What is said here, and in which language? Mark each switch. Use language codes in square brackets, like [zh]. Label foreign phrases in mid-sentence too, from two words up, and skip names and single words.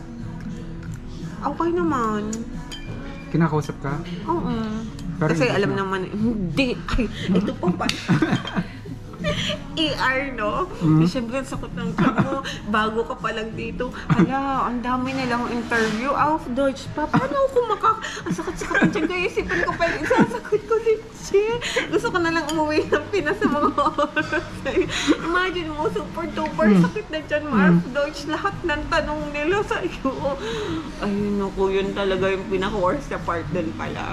[tl] Okay naman. kinakausap ka? Oo. Pero Kasi English alam na. naman, hindi. Ay, ito po pa. ER, no? Siyempre, sakot ng tiyan mo. Bago ka pa lang dito. Hala, ang dami nilang interview. [de] Auf Deutsch pa. [tl] Paano ako ang sakit-sakit ng tiyan ko. Isipan ko pa yung isasagot ko din siya. Gusto ko na lang umuwi ng Pinas sa mga oras. Imagine mo, [en] super duper [tl] sakit na tiyan mo. [de] Auf Deutsch, [tl] lahat ng tanong nila sa iyo. Ayun ako, yun talaga yung pinaka-worst na part dun pala.